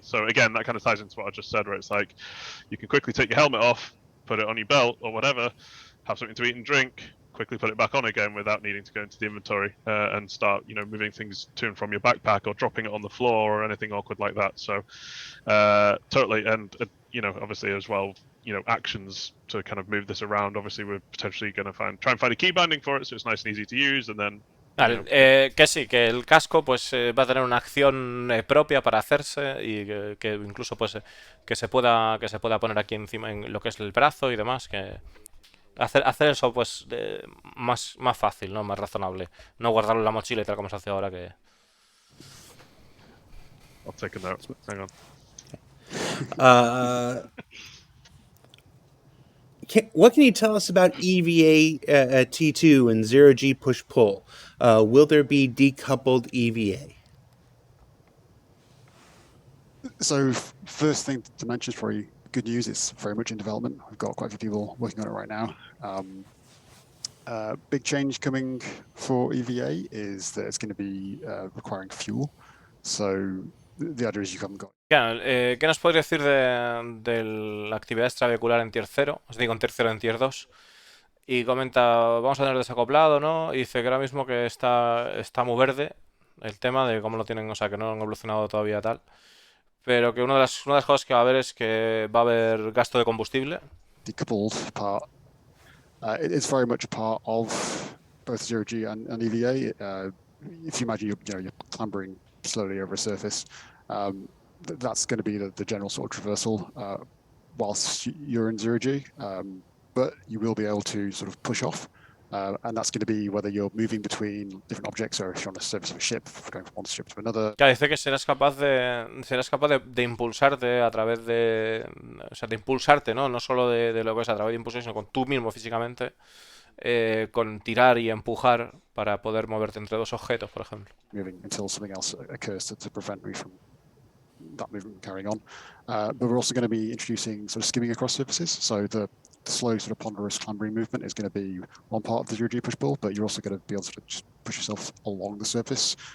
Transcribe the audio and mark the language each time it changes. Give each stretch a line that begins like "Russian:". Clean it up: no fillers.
English: So again, that kind of ties into what I just said, where it's like, you can quickly take your helmet off, put it on your belt or whatever, have something to eat and drink, quickly put it back on again without needing to go into the inventory and start, you know, moving things to and from your backpack or dropping it on the floor or anything awkward like that. So totally, and you know, obviously as well, you know, actions to kind of move this around. Obviously, we're potentially going to try and find a key binding for it, so it's nice and easy to use, and then.
Spanish: Vale, que sí, que el casco pues va a tener una acción propia para hacerse y que incluso pues que se pueda poner aquí encima en lo que es el brazo y demás, que hacer eso pues más fácil, ¿no? Más razonable, no guardarlo en la mochila y tal como se hace ahora que.
English: I'll take a note. Hang on. What can you tell us about EVA T2 and 0G push-pull? Will there be decoupled EVA? So first thing to mention is probably good news. It's very much in development. We've got quite a few people working on it right now. Big change coming for EVA is that it's going to be requiring fuel. So the idea is you haven't got.
Spanish: ¿Qué nos podría decir de la actividad extravehicular en Tier 0? Os digo en Tier 0, en Tier 2. Y comenta, vamos a tener desacoplado, ¿no? Y dice que ahora mismo que está muy verde el tema de cómo lo tienen, o sea, que no han evolucionado todavía tal. Pero que una de las cosas que va a haber es que va a haber gasto de combustible.
English: Decoupled part. It's very much a part of both 0G and EVA. If you imagine you're clambering slowly over a surface, that's going to be the general sort of traversal whilst you're in 0G. But you will be able to sort of push off, and that's going to be whether you're moving between different objects or if you're on the surface of a ship, going from one ship to another.
Spanish: Claro, dice que serás capaz de impulsarte a través de, o sea, de impulsarte, ¿no? No solo de lo que es a través de impulsión, sino con tú mismo físicamente, con tirar y empujar para poder moverte entre dos objetos, por ejemplo.
English: Moving until something else occurs to prevent me from that movement carrying on. But we're also going to be introducing sort of skimming across surfaces. So the slow sort of ponderous clambering movement is going to be one part of the 0G push-pull, but you're also going to be able to just push yourself along the surface.